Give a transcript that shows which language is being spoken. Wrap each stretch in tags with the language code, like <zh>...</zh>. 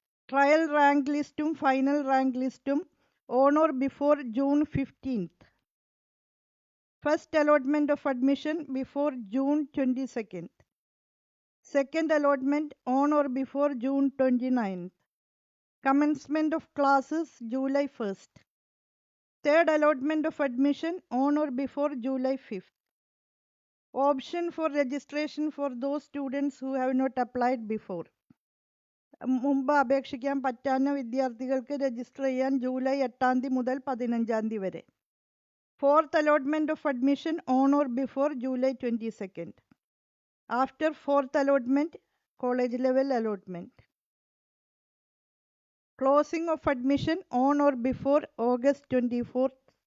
<en>Trial rank ലിസ്റ്റും final rank ലിസ്റ്റും on or before June 15th. First allotment of admission before June 22nd. Second allotment on or before June 29th. Commencement of classes July 1st. Third allotment of admission on or before July 5th. Option for registration for those students who have not applied before.</en> <ml>മുമ്പ് അപേക്ഷിക്കാൻ പറ്റാവുന്ന വിദ്യാർത്ഥികൾക്ക് register ചെയ്യാൻ July 8-ാം തീയതി മുതൽ 15-ാം തീയതി വരെ.</ml> <en>Fourth allotment of admission on or before July 22nd. After fourth allotment, college level allotment. Closing of admission on or before August 24th.</en>